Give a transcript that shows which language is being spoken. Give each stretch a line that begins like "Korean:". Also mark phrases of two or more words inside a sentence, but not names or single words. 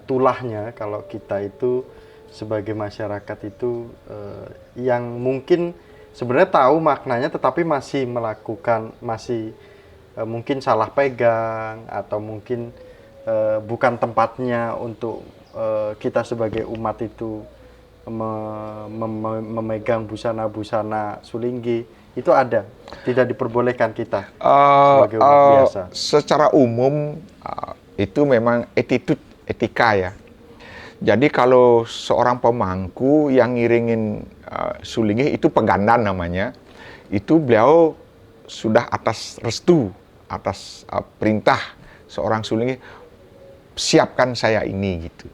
Indonesian: tulahnya kalau kita itu sebagai masyarakat itu yang mungkin sebenarnya tahu maknanya tetapi masih melakukan, mungkin salah pegang atau mungkin bukan tempatnya untuk kita sebagai umat itu memegang busana-busana Sulinggih, itu ada, tidak diperbolehkan kita sebagai umat biasa. Secara umum itu memang etika ya. Jadi kalau seorang pemangku yang ngiringin Sulinggih itu pegandan namanya, itu beliau sudah atas restu, atas perintah seorang Sulinggih, siapkan saya ini gitu.